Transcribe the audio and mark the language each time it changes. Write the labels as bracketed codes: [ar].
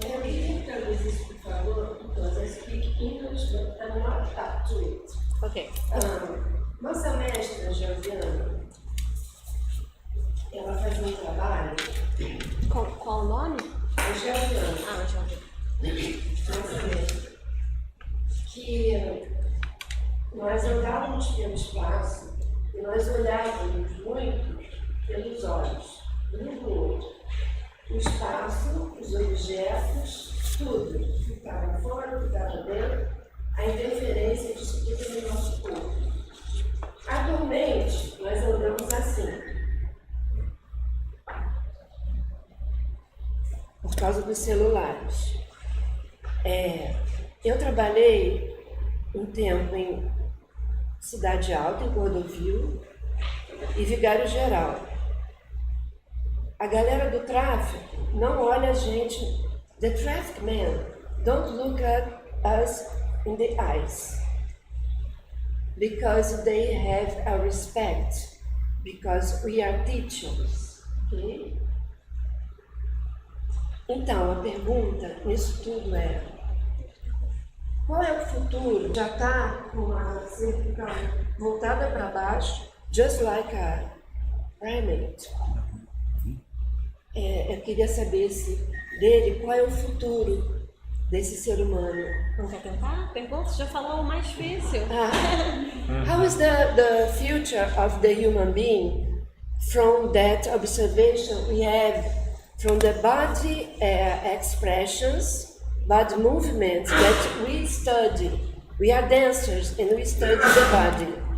[en] Can you [pt] traduz isso, por favor? [en] Because I speak English, but I'm not up to it. Ok. [pt] Nossa mestra, Josiana, ela faz um trabalho. Qual o nome? Josiana. Ah, Josiana. Nossa mestra. Que nós andávamos pelo espaço e nós olhávamos muito pelos olhos, um do outro. O espaço, os objetos, tudo que estava fora, que estava dentro, a interferência disso tudo no nosso corpo. Atualmente, nós andamos assim. Por causa dos celulares. Eu trabalhei um tempo em Cidade Alta, em Cordovil, e Vigário Geral. a galera do tráfico não olha a gente, [en] the traffic men don't look at us in the eyes because they have a respect, because we are teachers, okay? [pt] Então, a pergunta nisso tudo é: qual é o futuro? Já está com a cervical voltada para baixo, [en] just like a primate. [pt] Eu queria saber dele qual é o futuro desse ser humano. Não quer tentar? Pergunta? Já falou o mais difícil. [en] How is the future of the human being from that observation we have from the body expressions, body movements that we study? We are dancers and we study the body.